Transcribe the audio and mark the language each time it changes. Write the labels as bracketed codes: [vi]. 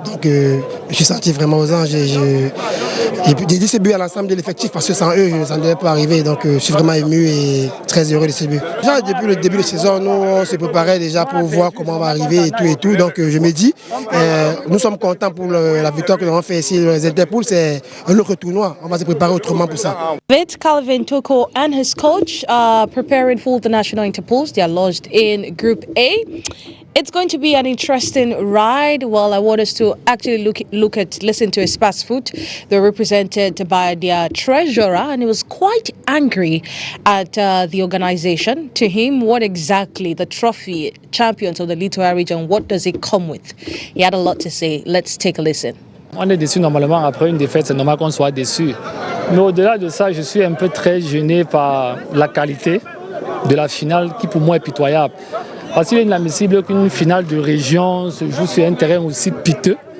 [fr] Donc je suis sorti vraiment aux anges et j'ai dédié ce but à l'ensemble de l'effectif parce que sans eux, ça ne devait pas arriver. Donc je suis vraiment ému et très heureux de ce but. Déjà, depuis le début de saison, nous on se préparait déjà pour voir comment on va arriver et tout. Donc je me dis, nous sommes contents pour la victoire que nous avons fait ici. Les Interpools, c'est un autre tournoi. On va se préparer autrement pour ça. [en] Calvin Toko and his coach are preparing for the national Interpools. They are lodged in Group A. It's going to be an interesting ride. Well, I want us to actually listen to Espace Foot. They're represented by their treasurer, and he was quite angry at the organization. To him, what exactly the trophy champions of the Littoral region, what does it come with? He had a lot to say. Let's take a listen. [fr] On est déçu normalement après une défaite, c'est normal qu'on soit déçu. Mais au-delà de ça, je suis un peu très gêné par la qualité de la finale qui pour moi est pitoyable. Parce qu'il est inadmissible qu'une finale de région se joue sur un terrain aussi piteux.